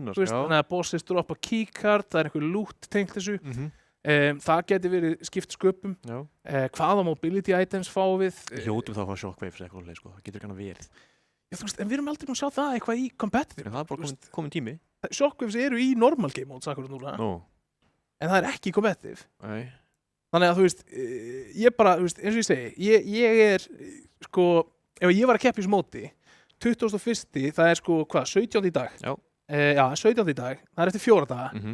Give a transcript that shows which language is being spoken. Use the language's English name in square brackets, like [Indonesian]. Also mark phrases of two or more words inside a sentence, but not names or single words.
[Icelandic] Þú veist, þannig að bosses droppa keycard, það er einhver loot tengt þessu. Það geti verið skipt sköpum. Hvaða [English] mobility items [Icelandic] fá við? Hljótum þá að fá shockwaves eitthvað leið, sko. Það getur ekki verið. Já, þú veist, en við erum aldrei að sjá það eitthvað í competitive. En það er bara komin tími. Shockwaves eru í [English] normal game modes [Icelandic] akkurat núna. En það er ekki í competitive. Nei. Þannig að þú veist, ég bara, þú veist, eins og ég segi, ég er, sko, ef ég var að keppa í þessu móti, 21. það er sko, hvað, 17. í dag? Já. Já, 17. í dag, það er eftir 4 daga.